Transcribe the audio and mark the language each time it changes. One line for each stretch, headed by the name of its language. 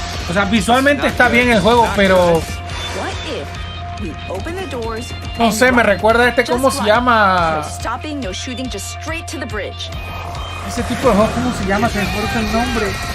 Spanish: O sea, visualmente está bien el juego, pero
English: What if we open the doors?
Spanish: no sé, me recuerda a este, ¿cómo se llama?
English: No stopping, no shooting, just straight to the bridge.
Spanish: Ese tipo de juego, ¿cómo se llama? Se me fue el nombre.